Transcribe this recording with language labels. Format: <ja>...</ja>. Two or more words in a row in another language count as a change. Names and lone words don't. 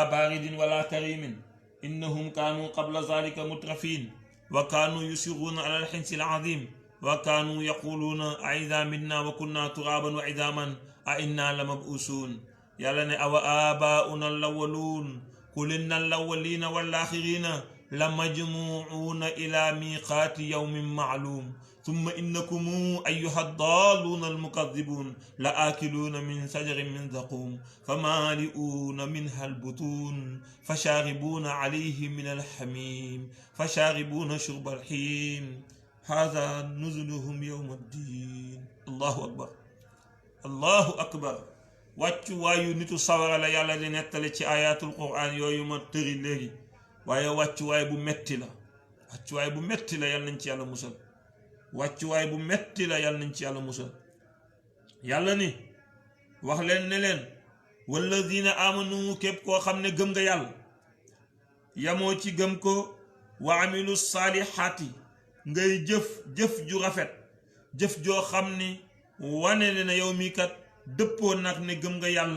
<ar>بارد ولا كريم إنهم كانوا قبل ذلك مترفين وكانوا يصرون على الحنث العظيم وكانوا يقولون أإذا متنا وكنا ترابا وعظاما أإنا ل mabuusuun</ar> <wo>yàlla ne</wo> <ar>أوآباؤنا الأولون قل إن الأولين والآخرين لمجموعون إلى ميقات يوم معلوم ثم إنكم أيها الضالون المكذبون لآكلون من شجر من زقوم فمالئون منها البطون فشاربون عليه من الحميم فشاربون شرب الحين هذا نزلهم يوم الدين. الله أكبر الله أكبر.</ar> <wo>wàccu waayu nitu sawara la yàlla di nettali ci ayatul quran yooyu ma tëri léegi, waaye wàccuwaay bu metti la, wàccuwaay bu metti la. yàlla nañ ci yàlla musal, wàccuwaay bu metti la. yàlla nañ ci yàlla musal. yàlla ni wax leen ne leen</wo> <ar>والذين آمنوا</ar> <wo>képp koo xam ne gëm nga yàlla yamoo ci gëm ko</wo> <ar>وعملوا الصالحات</ar> <wo>ngay jëf ju rafet, jëf joo xam ni wane ne yow mii kat dëppoo nag ne gëm nga yàlla.</wo>